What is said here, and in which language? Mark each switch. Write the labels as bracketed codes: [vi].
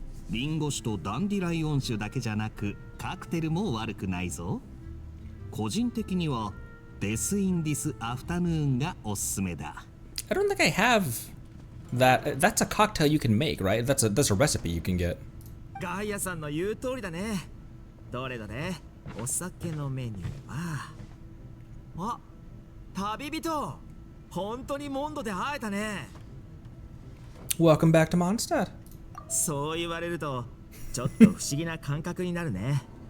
[ja] リンゴ酒とダンディライオン酒だけじゃなく、カクテルも悪くないぞ。個人的にはデスインディスアフタヌーンがおすすめだ。 [en] I don't think I have that. That's a cocktail you can make, right? That's a recipe you can get. [ja] ガイアさんの言う通りだね。どれだね。お酒のメニューは、あ、旅人、本当にモンドで会えたね。 [en] Welcome back to Mondstadt. [ja] そう言われるとちょっと不思議な感覚になるね。